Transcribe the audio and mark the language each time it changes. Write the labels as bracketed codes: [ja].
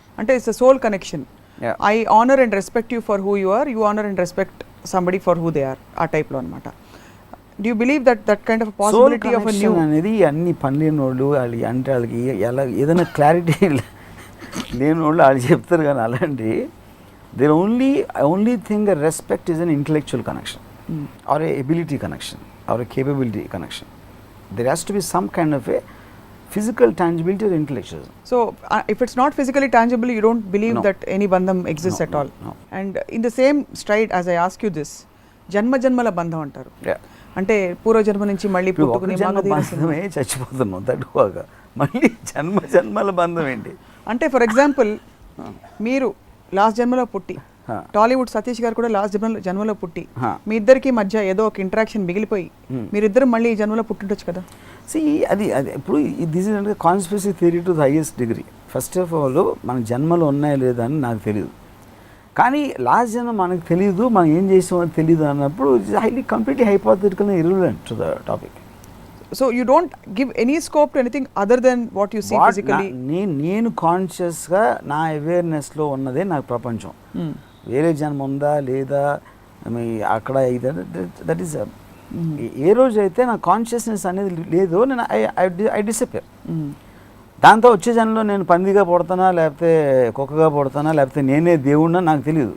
[en] అంటే it's a soul connection. I honour and respect you for who you are, you honour and respect somebody for who they are, [te] ఆ టైప్లో అనమాట. [en] do you believe that kind of possibility of a new [te] అనేది అన్ని పనిలేని వాళ్ళు అంటే వాళ్ళకి ఎలా ఏదైనా క్లారిటీ లేని వాళ్ళు వాళ్ళు చెప్తారు. కానీ అలాంటి [en] they only think a respect is an intellectual connection or a ability connection or a capability connection. There has to be some kind of a physical tangibility or intellectual. So if it's not physically tangible, you don't believe that any bandham exists at all. No. And in the same stride as I ask you this, [te] జన్మల బంధం అంటారు. అంటే పూర్వజన్మ నుంచి మళ్ళీ పుట్టుకుని బంధమే చచ్చిపోతున్నాం తట్టుకోగా మళ్ళీ జన్మల బంధం ఏంటి అంటే, ఫర్ ఎగ్జాంపుల్ మీరు లాస్ట్ జన్మలో పుట్టి, టాలీవుడ్ సతీష్ గారు కూడా లాస్ట్ జన్మలో పుట్టి, మీ ఇద్దరికి మధ్య ఏదో ఒక ఇంటరాక్షన్ మిగిలిపోయి మీరిద్దరు మళ్ళీ ఈ జన్మలో పుట్టిండొచ్చు కదా. అది ఇప్పుడు [en] This is అంటే conspiracy theory to the highest degree. [te] First of all మన జన్మలు ఉన్నాయా లేదా అని నాకు తెలియదు, కానీ లాస్ట్ జన్మ మనకు తెలియదు, మనం ఏం చేసామో తెలియదు అన్నప్పుడు [en] It's highly completely hypothetical irrelevant to the topic. So you don't give any scope to anything other than what you see physically. [te] నేను కాన్షియస్గా నా అవేర్నెస్లో ఉన్నదే నాకు ప్రపంచం. వేరే జన్మ ఉందా లేదా అక్కడ దట్ ఈస్ ఏ రోజు అయితే నా కాన్షియస్నెస్ అనేది లేదు, నేను [en] I disappear. [te] దాంతో వచ్చే జన్మలో నేను పందిగా పుడతానా లేకపోతే కుక్కగా పుడతానా లేకపోతే నేనే దేవుడినా నాకు తెలియదు.